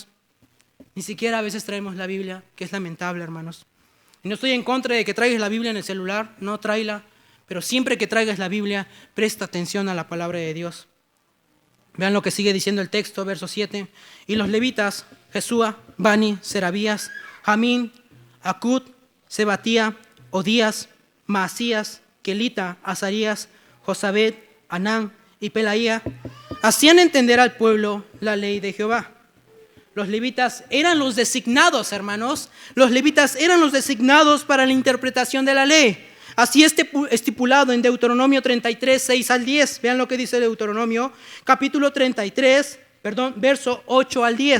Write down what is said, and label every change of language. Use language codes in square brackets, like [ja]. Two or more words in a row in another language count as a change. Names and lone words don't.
[es] Ni siquiera a veces traemos la Biblia, que es lamentable, hermanos. Y no estoy en contra de que traigas la Biblia en el celular, no tráela. Pero siempre que traigas la Biblia, presta atención a la palabra de Dios. Vean lo que sigue diciendo el texto, verso 7. Y los levitas, Jesúa, Bani, Serabías, Jamín, Acud, Sebatía, Odías, Maasías, Kelita, Azarías, Josabed, Anán y Pelaía, hacían entender al pueblo la ley de Jehová. Los levitas eran los designados, hermanos. Los levitas eran los designados para la interpretación de la ley. Así estipulado en Deuteronomio 33, 6 al 10. Vean lo que dice Deuteronomio, capítulo 33, verso 8 al 10.